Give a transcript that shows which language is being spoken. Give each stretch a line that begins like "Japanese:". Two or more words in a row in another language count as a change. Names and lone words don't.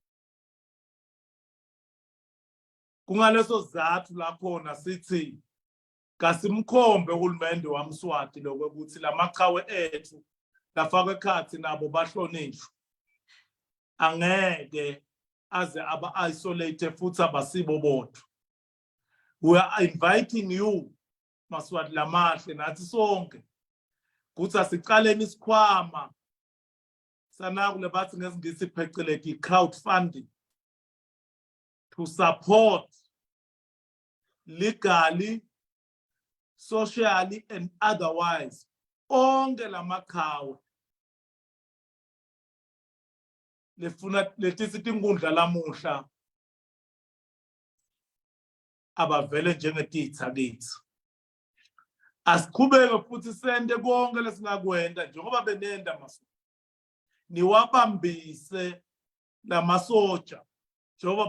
Swati: kungaleso sizathu lakhona sithi kasimkhombe uhulumende wamSwati lokuthi lamaqhawe ethu lafakwe ekhathi nabo bahlonishwe angeke aze aba isolate futhi abasibo bodwa.
English: We are inviting you
Swati: Maswati lamahle nathi sonke ukuthi asicaleni isikhwama sanakule bathi ngesingisi phecelezi
English: crowdfunding to support legally, socially and otherwise
Swati: onke lamaqhawe lefuna letisithi inkundla lamuhla abavele njengetitha kithi asiqhubeke futhi sende konke lesingakwenda njengoba benenda Maswati niwabambise lamasoja njengoba